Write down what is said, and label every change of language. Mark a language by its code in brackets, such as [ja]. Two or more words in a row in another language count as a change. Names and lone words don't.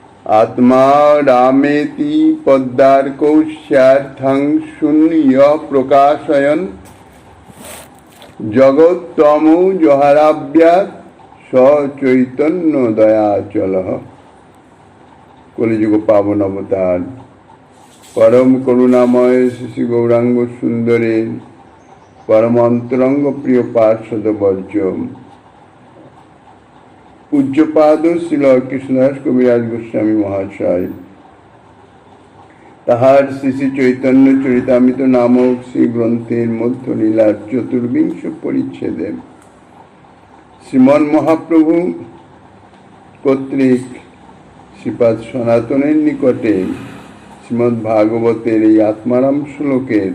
[sa] आत्मा रामेति पद्मार्कौ स्यार्थं शून्य प्रकाशयन् जगत्तमो जहराभ्यात् स चैतन्य दयाचलः। [bn] কলিযুগ পাবন অবতার পরম করুণাময় শ্রী গৌরাঙ্গ সুন্দরে পরম অন্তরঙ্গ প্রিয় পার্ষদ বর্য্য পূজ্যপাদ শ্রীল কৃষ্ণদাস কবিরাজ গোস্বামী মহাশয় তাহার শ্রী শ্রী চৈতন্য চরিতামৃত নামক শ্রী গ্রন্থের মধ্য লীলার চতুর্বিংশ পরিচ্ছেদে শ্রীমন মহাপ্রভু কর্তৃক শ্রীপাদ সনাতনের নিকটে শ্রীমদ্ ভাগবতের এই আত্মারাম শ্লোকের